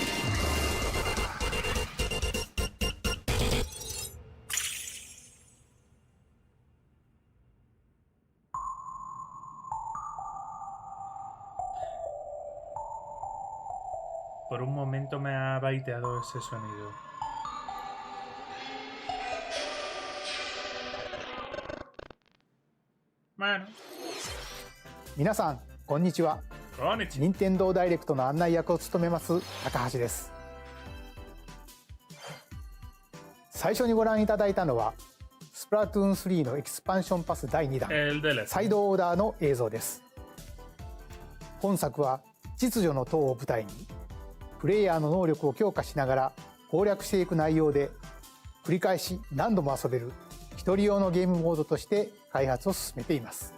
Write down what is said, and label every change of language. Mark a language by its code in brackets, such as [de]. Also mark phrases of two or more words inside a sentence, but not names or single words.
[es] Por un momento me ha baiteado ese sonido. Bueno. [ja] 皆さんこんにちは。こんにちは。任天堂ダイレクトの案内役を務めます高橋です。最初にご覧いただいたのはスプラトゥーン3のエキスパンションパス第2弾 [es] El DLC. [ja] サイドオーダーの映像です。本作は秩序の塔を舞台にプレイヤーの能力を強化しながら攻略していく内容で、繰り返し何度も遊べる一人用のゲームモードとして開発を進めています。